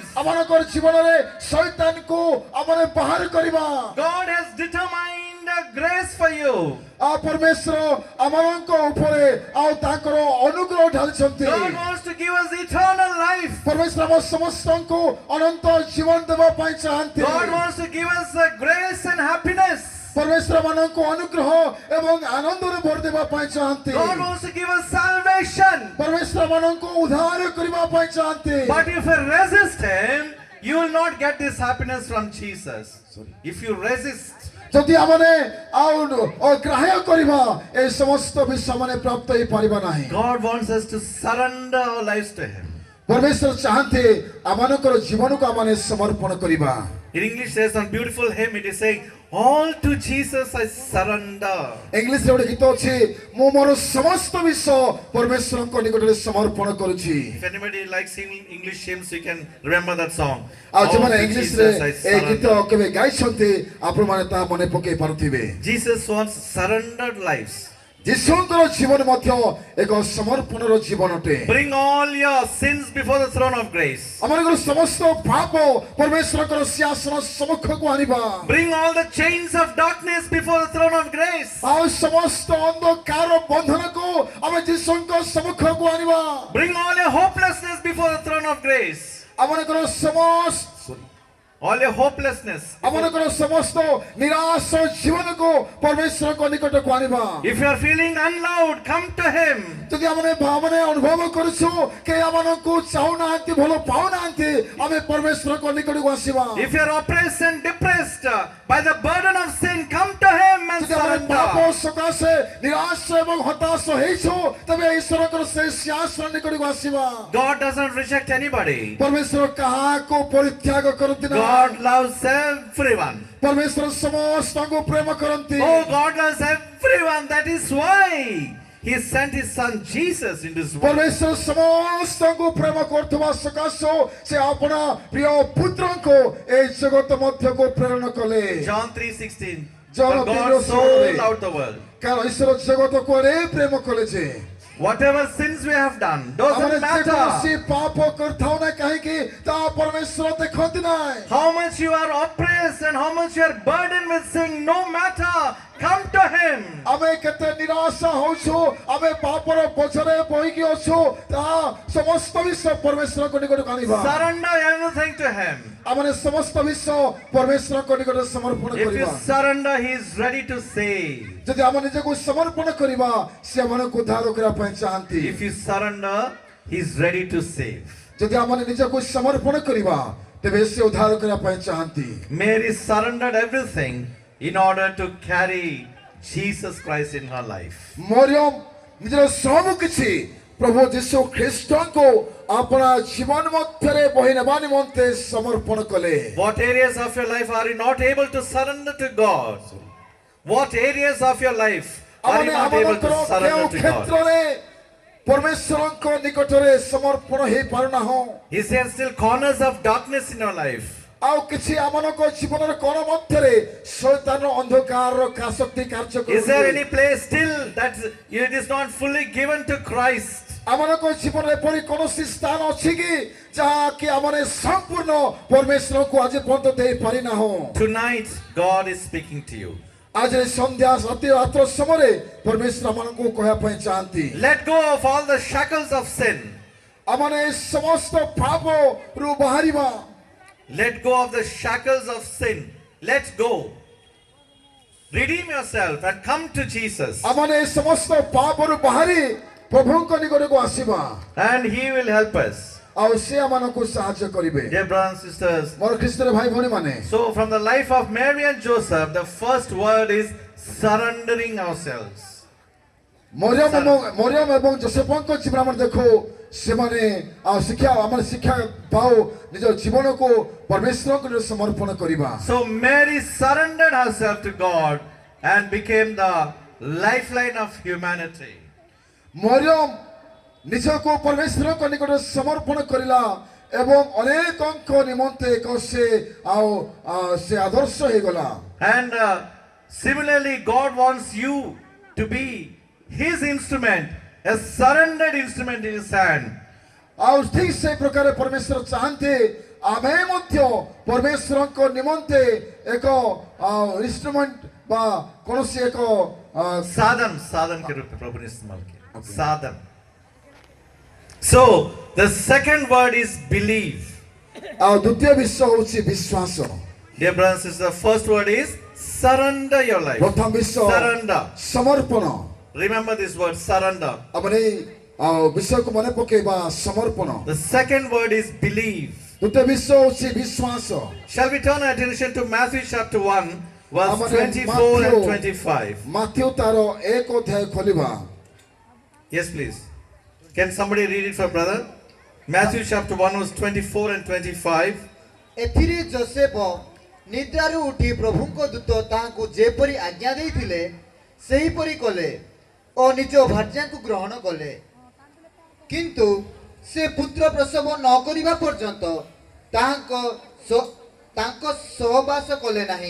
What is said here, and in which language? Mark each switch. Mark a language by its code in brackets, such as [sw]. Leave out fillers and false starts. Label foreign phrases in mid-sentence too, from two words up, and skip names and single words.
[or] ଆମମାନଙ୍କର ଜୀବନରେ ଶୈତାନକୁ ଆମମାନେ ବାହାର କରିବା [en] God has determined a grace for you. [or] ଆଉ ପରମେଶ୍ୱର ଆମମାନଙ୍କ ଉପରେ ଆଉ ତାଙ୍କର ଅନୁଗ୍ରହ ଢାଳିଛନ୍ତି [en] God wants to give us eternal life. [or] ପରମେଶ୍ୱର ଆମ ସମସ୍ତଙ୍କୁ ଅନନ୍ତ ଜୀବନ ଦେବା ପାଇଁ ଚାହାନ୍ତି [en] God wants to give us grace and happiness. [or] ପରମେଶ୍ୱର ମାନଙ୍କୁ ଅନୁଗ୍ରହ ଏବଂ ଆନନ୍ଦରେ ଭରି ଦେବା ପାଇଁ ଚାହାନ୍ତି [en] God wants to give us salvation. [or] ପରମେଶ୍ୱର ମାନଙ୍କୁ ଉଦ୍ଧାର କରିବା ପାଇଁ ଚାହାନ୍ତି [en] But if you resist Him, you will not get this happiness from Jesus. If you resist, [or] ଯଦି ଆମମାନେ ଆଉ ଅଗ୍ରାହ୍ୟ କରିବା ଏ ସମସ୍ତ ବିଷୟ ମାନେ ପ୍ରାପ୍ତ ହେଇପାରିବା ନାହିଁ [en] God wants us to surrender our lives to Him. [or] ପରମେଶ୍ୱର ଚାହାନ୍ତି ଆମମାନଙ୍କର ଜୀବନକୁ ଆମମାନେ ସମର୍ପଣ କରିବା [en] In English, there's one beautiful hymn. It is saying, "All to Jesus I surrender." [or] ଇଂଲିଶରେ ଗୋଟେ ଗୀତ ଅଛି ମୁଁ ମୋର ସମସ୍ତ ବିଷୟ ପରମେଶ୍ୱରଙ୍କ ନିକଟରେ ସମର୍ପଣ କରୁଛି [en] If anybody likes English hymns, you can remember that song. [or] ଆଉ [en] All [or] ଯେଉଁମାନେ [en] to [or] ଇଂଲିଶରେ [en] Jesus I [or] ଏ ଗୀତ [en] surrender. [or] କେବେ ଗାଇଛନ୍ତି ଆପଣମାନେ ତାହା ମନେ ପକେଇ ପାରୁଥିବେ [en] Jesus wants surrendered lives. [or] ଯୀଶୁଙ୍କର ଜୀବନ ମଧ୍ୟ ଏକ ସମର୍ପଣର ଜୀବନ ଅଟେ [en] Bring all your sins before the throne of grace. [or] ଆମମାନଙ୍କର ସମସ୍ତ ପାପ ପରମେଶ୍ୱରଙ୍କର ସିଂହାସନ ସମ୍ମୁଖକୁ ଆଣିବା [en] Bring all the chains of darkness before the throne of grace. [or] ଆଉ ସମସ୍ତ ଅନ୍ଧକାର ବନ୍ଧନକୁ ଆମେ ଯୀଶୁଙ୍କ ସମ୍ମୁଖକୁ ଆଣିବା [en] Bring all your hopelessness before the throne of grace. [or] ଆମମାନଙ୍କର ସମସ୍ତ [en] All your hopelessness. [or] ଆମମାନଙ୍କର ସମସ୍ତ ନିରାଶ ଜୀବନକୁ ପରମେଶ୍ୱରଙ୍କ ନିକଟକୁ ଆଣିବା [en] If you are feeling unloved, come to Him. [or] ଯଦି ଆମେ ଭାବନା ଅନୁଭବ କରୁଛୁ କି ଆମମାନଙ୍କୁ ଚାହୁଁନାହାନ୍ତି ଭଲ ପାଉନାହାନ୍ତି ଆମେ ପରମେଶ୍ୱରଙ୍କ ନିକଟକୁ ଆସିବା [en] If you are oppressed and depressed by the burden of sin, come to Him and [or] ଯଦି ଆମେ ପାପ [en] surrender. [or] ସକାଶେ ନିରାଶ ଏବଂ ହତାଶ ହେଇଛୁ ତେବେ ଈଶ୍ୱରଙ୍କର ସେହି ସିଂହାସନ ନିକଟକୁ ଆସିବା [en] God doesn't reject anybody. [or] ପରମେଶ୍ୱର କାହାକୁ ପରିତ୍ୟାଗ କରନ୍ତି ନାହିଁ [en] God loves everyone. [or] ପରମେଶ୍ୱର ସମସ୍ତଙ୍କୁ ପ୍ରେମ କରନ୍ତି [en] Oh, God loves everyone. That is why He sent His Son Jesus into this world. [or] ପରମେଶ୍ୱର ସମସ୍ତଙ୍କୁ ପ୍ରେମ କରୁଥିବା ସକାଶୁ ସେ ଆପଣ ପ୍ରିୟ ପୁତ୍ରଙ୍କୁ ଏହି ଜଗତ ମଧ୍ୟକୁ ପ୍ରେରଣ କଲେ [en] John 3:16. John For God 3:16. so loved the world. [or] କାରଣ ଈଶ୍ୱର ଜଗତକୁ ଏତେ ପ୍ରେମ କଲେ ଯେ [en] Whatever sins we have done, [or] ଆମେ [en] doesn't [or] ଯେକୌଣସି [en] matter. [or] ପାପ କରିଥାଉ ନା କାହିଁକି ତାହା ପରମେଶ୍ୱର ଦେଖନ୍ତି ନାହିଁ [en] How much you are oppressed and how much you are burdened with sin, no matter. Come to Him. [or] ଆମେ କେତେ ନିରାଶ ହଉଛୁ ଆମେ ପାପର ବୋଝରେ ବୋହିକି ଅଛୁ ତାହା ସମସ୍ତ ବିଷୟ ପରମେଶ୍ୱରଙ୍କ ନିକଟକୁ ଆଣିବା [en] Surrender everything to Him. [or] ଆମେ ସମସ୍ତ ବିଷୟ ପରମେଶ୍ୱରଙ୍କ ନିକଟରେ ସମର୍ପଣ [en] If you [or] କରିବା [en] surrender, He is ready to save. [or] ଯଦି ଆମେ ନିଜକୁ ସମର୍ପଣ କରିବା ସେ ଆମମାନଙ୍କୁ ଉଦ୍ଧାର କରିବା ପାଇଁ ଚାହାନ୍ତି [en] If you surrender, He is ready to save. [or] ଯଦି ଆମେ ନିଜକୁ ସମର୍ପଣ କରିବା ତେବେ ସେ ଉଦ୍ଧାର କରିବା ପାଇଁ ଚାହାନ୍ତି [en] Mary surrendered everything in order to carry Jesus Christ in her life. [or] ମରିୟମ ନିଜର ସବୁ କିଛି ପ୍ରଭୁ ଯୀଶୁ ଖ୍ରୀଷ୍ଟଙ୍କୁ ଆପଣା ଜୀବନ ମଧ୍ୟରେ ବହି ନେବା ନିମନ୍ତେ ସମର୍ପଣ କଲେ [en] What areas of your life are you not able to surrender to God? What areas of your life are you [or] ଆମେ [en] not able [or] ଆମମାନଙ୍କର [en] to [or] କେଉଁ [en] surrender to God? [or] କ୍ଷେତ୍ରରେ ପରମେଶ୍ୱରଙ୍କ ନିକଟରେ ସମର୍ପଣ ହେଇପାରୁନାହୁଁ [en] Is there still corners of darkness in your life? [or] ଆଉ କିଛି ଆମମାନଙ୍କ ଜୀବନର କୋଣ ମଧ୍ୟରେ ଶୈତାନର ଅନ୍ଧକାରର କାଶକ୍ତି କାର୍ଯ୍ୟ [en] Is there [or] କରୁଛି [en] any place still that it is not fully given to Christ? [or] ଆମମାନଙ୍କ ଜୀବନରେ ଏପରି କୌଣସି ସ୍ଥାନ ଅଛି କି ଯାହାକି ଆମେ ସମ୍ପୂର୍ଣ୍ଣ ପରମେଶ୍ୱରଙ୍କୁ ଆଜି ପର୍ଯ୍ୟନ୍ତ ଦେଇପାରିନାହୁଁ [en] Tonight, God is speaking to you. [or] ଆଜି ସନ୍ଧ୍ୟା ରାତ୍ର ସମୟରେ ପରମେଶ୍ୱର ଆମମାନଙ୍କୁ କହିବା ପାଇଁ ଚାହାନ୍ତି [en] Let go of all the shackles of sin. [or] ଆମେ ସମସ୍ତ ପାପରୁ ବାହାରିବା [en] Let go of the shackles of sin. Let go. Redeem yourself and come to Jesus. [or] ଆମେ ସମସ୍ତ ପାପରୁ ବାହାରି ପ୍ରଭୁଙ୍କ ନିକଟକୁ ଆସିବା [en] And He will help us. [or] ଆଉ ସେ ଆମମାନଙ୍କୁ ସାହାଯ୍ୟ କରିବେ [en] Dear brothers and sisters, [or] ମୋର ଖ୍ରୀଷ୍ଟରେ ଭାଇ ଭଉଣୀମାନେ [en] so from the life of Mary and Joseph, the first word is surrendering ourselves. [or] ମରିୟମ ଏବଂ ଯୋସେଫଙ୍କ ଜୀବନ ଆମେ ଦେଖୁ ସେମାନେ ଆମେ ଶିକ୍ଷା ପାଉ ନିଜ ଜୀବନକୁ ପରମେଶ୍ୱରଙ୍କ ସମର୍ପଣ କରିବା [en] So Mary surrendered herself to God and became the lifeline of humanity. [or] ମରିୟମ ନିଜକୁ ପରମେଶ୍ୱରଙ୍କ ନିକଟରେ ସମର୍ପଣ କରିଲା ଏବଂ ଅନେକଙ୍କ ନିମନ୍ତେ ଏକ ସେ ଆଦର୍ଶ ହେଇଗଲା। [en] And similarly, God wants you to be His instrument, a surrendered instrument in His hand. [or] ଆଉ ଠିକ ସେ ପ୍ରକାର ପରମେଶ୍ୱର ଚାହାନ୍ତି ଆମେ ମଧ୍ୟ ପରମେଶ୍ୱରଙ୍କ ନିମନ୍ତେ ଏକ ଇନଷ୍ଟ୍ରୁମେଣ୍ଟ ବା କୌଣସି ଏକ [hi] साधन के रूप में प्रभु ने इस्तेमाल किया। साधन। [en] So the second word is believe. [or] ଆଉ ଦ୍ୱିତୀୟ ବିଷୟ ହେଉଛି ବିଶ୍ୱାସ। [en] Dear brothers and sisters, the first word is surrender your life. [or] ପ୍ରଥମ ବିଷୟ [en] Surrender. [or] ସମର୍ପଣ। [en] Remember this word, surrender. [or] ଆମେ ଏଇ ବିଷୟକୁ ମନେ ପକେଇବା ସମର୍ପଣ। [en] The second word is believe. [or] ଦ୍ୱିତୀୟ ବିଷୟ ହେଉଛି ବିଶ୍ୱାସ। [en] Shall we turn our attention to Matthew chapter 1, verse [or] Amane [en] 24 and Matthew- 25? [or] ମାଥ୍ୟୁ ତାର 1 ଅଧ୍ୟାୟ ଖୋଲିବା। [en] Yes, please. Can somebody read it for brother? Matthew chapter 1, verse 24 and 25. [or] ଏଥିରେ ଯୋସେଫ ନିଦ୍ରାରୁ ଉଠି ପ୍ରଭୁଙ୍କ ଦୂତ ତାହାଙ୍କୁ ଯେପରି ଆଜ୍ଞା ଦେଇଥିଲେ ସେହିପରି କଲେ ଓ ନିଜ ଭାର୍ଯ୍ୟାଙ୍କୁ ଗ୍ରହଣ କଲେ, କିନ୍ତୁ ସେ ପୁତ୍ର ପ୍ରସବ ନ କରିବା ପର୍ଯ୍ୟନ୍ତ ତାଙ୍କ ସହବାସ କଲେ ନାହିଁ।